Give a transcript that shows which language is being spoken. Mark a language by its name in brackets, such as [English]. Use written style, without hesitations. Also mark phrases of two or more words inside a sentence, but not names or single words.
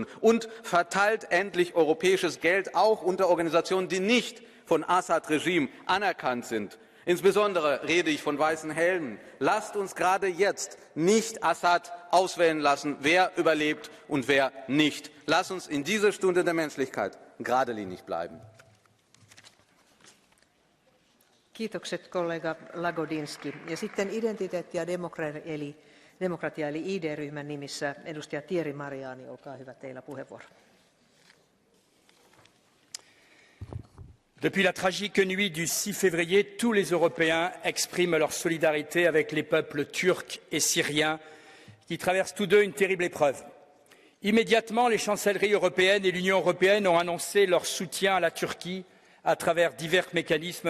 [German] Und verteilt endlich europäisches Geld auch unter Organisationen, die nicht von Assad-Regime anerkannt sind. Insbesondere rede ich von weißen Helmen. Lasst uns gerade jetzt nicht Assad auswählen lassen, wer überlebt und wer nicht. Lasst uns in dieser Stunde der Menschlichkeit geradlinig bleiben. [Finnish] Kiitokset kollega Lagodinski. Ja sitten identiteetti ja demokratia eli ID-ryhmän nimissä edustaja Thierry Mariani, olkaa hyvä, teillä puheenvuoro. [French] Depuis la tragique nuit du 6 février, tous les Européens expriment leur solidarité avec les peuples turcs et syriens qui traversent tous deux une terrible épreuve. Immédiatement, les chancelleries européennes et l'Union européenne ont annoncé leur soutien à la Turquie à travers divers mécanismes.